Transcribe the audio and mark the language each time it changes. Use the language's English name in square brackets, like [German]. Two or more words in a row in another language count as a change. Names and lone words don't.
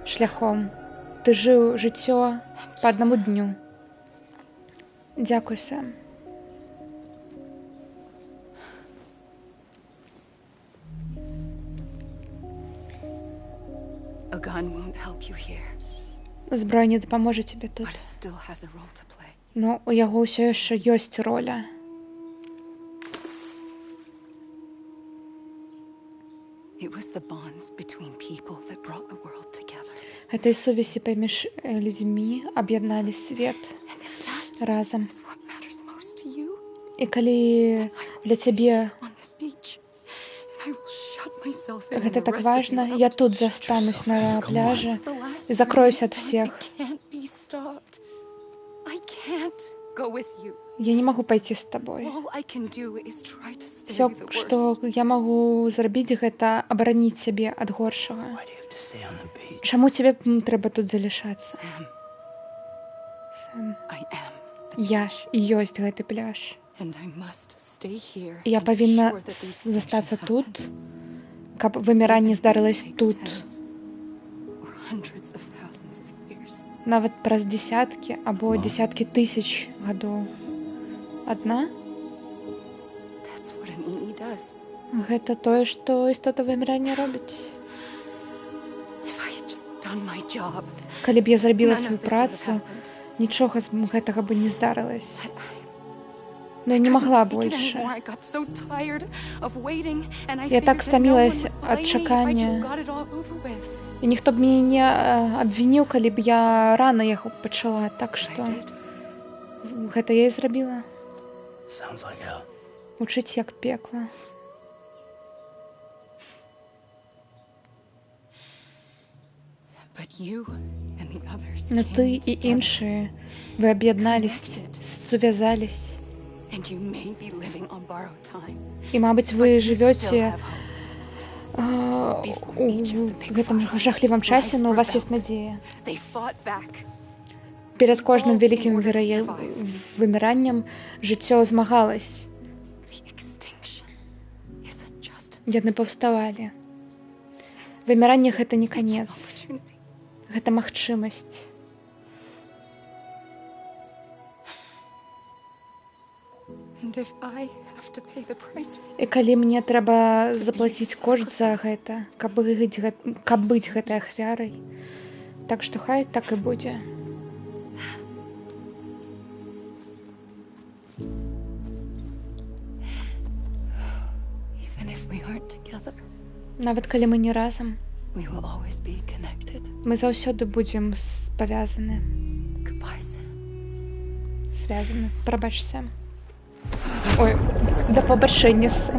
[Belarusian] шляхом. Ты жыў жыццё па аднаму дню. Дзякуй, Сэм. [English] A gun won't help you here, [Belarusian] Зброя не дапаможа тебе тут. [English] but it still has a role to play. [Belarusian] Но у яго ўсё яшчэ ёсць роля. [English] It was the bonds between people that brought the world together. [Belarusian] Гэтай сувязі паміж людзьмі аб'ядналі свет [English] And if that [Belarusian] разам. [English] is what matters most to you, [Belarusian] І калі для цябе [English] on this beach, and I will shut myself in [Belarusian] гэта [English] and the [Belarusian] так [English] rest of you [Belarusian] важна, [English] out. [Belarusian] я тут застанусь на пляже і закроюсь ад всех. [English] It can't be stopped. I can't go with you. [Belarusian] Я не магу пайсці з табой. [English] All I can do is try to spare [Belarusian] Всё, [English] you the [Belarusian] што [English] worst. [Belarusian] я магу зрабіць, гэта абараніць сябе ад горшага. [English] Why do you have to stay on the beach? [Belarusian] Чаму тебе трэба тут залишацца? [English] Sam, [Belarusian] Сэм, [English] I am the [Belarusian] я [English] beach, [Belarusian] і ёсць гэты пляж. [English] and I must stay here [Belarusian] Я [English] and [Belarusian] павінна [English] ensure that the extinction [Belarusian] застацца тут, [English] happens. [Belarusian] каб выміранне [English] Even if [Belarusian] здарылася [English] it takes [Belarusian] тут. [English] tens or hundreds of thousands of years. [Belarusian] Нават праз дзесяткі або дзесяткі тысяч гадоў. Адна? [English] That's what an EE does. [Belarusian] Гэта тое, што істота вымірання робіць. [English] If I had just done my job, [Belarusian] Калі б я зрабіла [English] none [Belarusian] сваю [English] of this would have [Belarusian] працу, [English] happened. [Belarusian] нічога з гэтага бы не здарылася. Но я [English] I [Belarusian] не [English] couldn't [Belarusian] магла [English] take it [Belarusian] больше. [English] anymore. I got so tired of waiting, and I [Belarusian] Я [English] figured [Belarusian] так [English] that no one [Belarusian] стамілася [English] would [Belarusian] ад [English] blame me if I just [Belarusian] чакання. [English] got it all over with. [Belarusian] І ніхто б мяне не абвініў, калі б я рана яго пачала. Так [English] That's what [Belarusian] што [English] I did. [Belarusian] гэта я і зрабіла. [English] Sounds like hell. [Belarusian] Учыць як пекла. [English] But you and the others [Belarusian] Но ты [English] came [Belarusian] і [English] together, [Belarusian] іншыя, вы аб'яднались, сувязались. [English] and you may be living on borrowed time. [Belarusian] І, мабыць, [English] But [Belarusian] вы [English] you [Belarusian] жывёце [English] still have hope. [Belarusian] у гэтым жахлівым часе, но у вас ёсць надзея. [English] They fought back. [Belarusian] Перад кожным вялікім выміраннем жыццё змагалось. [English] The extinction isn't just [Belarusian] Яны паўставалі. Выміранне гэта не [English] an [Belarusian] канец, [English] opportunity. [Belarusian] гэта магчымасць. [English] And if I have to pay the price for [Belarusian] І калі мне трэба заплаціць кошт за гэта, каб быць гэтай ахвярай, так што хай так і будзе. [English] even if we aren't together, [Belarusian] Нават калі мы не разам, [English] we will always be connected. [Belarusian] мы заўсёды будзем павязаны, [English] Goodbye, Sam. [Belarusian] звязаны. Прабач, Сэм. Ой, да пабачэння, Сэм.